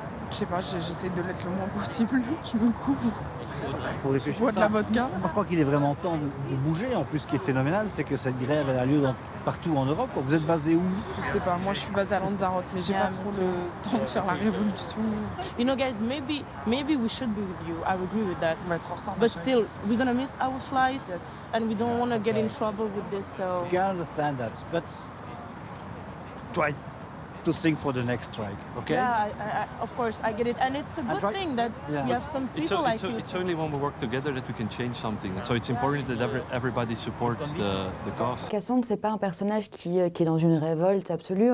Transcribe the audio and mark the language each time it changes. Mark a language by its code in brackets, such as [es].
[fr] Je sais pas, j'essaie de l'être le moins possible. Je me couvre. Il faut réfléchir. Je bois de la vodka. Moi, je crois qu'il est vraiment temps de bouger. En plus, ce qui est phénoménal, c'est que cette grève elle a lieu partout en Europe. Vous êtes basé où? Je sais pas, moi je suis basée à Lanzarote, mais j'ai pas trop le temps de faire la révolution. [en] You know, guys, maybe we should be with you. I agree with that. [fr] On va être en retard. [en] But still, we're gonna miss our flights, Yes. and we don't want to get in trouble with this. So I can understand that, but try to think for the next strike, okay? yeah, of course, I get it, and it's a good try- thing that Yeah. you have some people like you. It's only when we work together that we can change something. And so it's important that everybody supports the cause. [fr] Cassandre, c'est pas un personnage qui est dans une révolte absolue.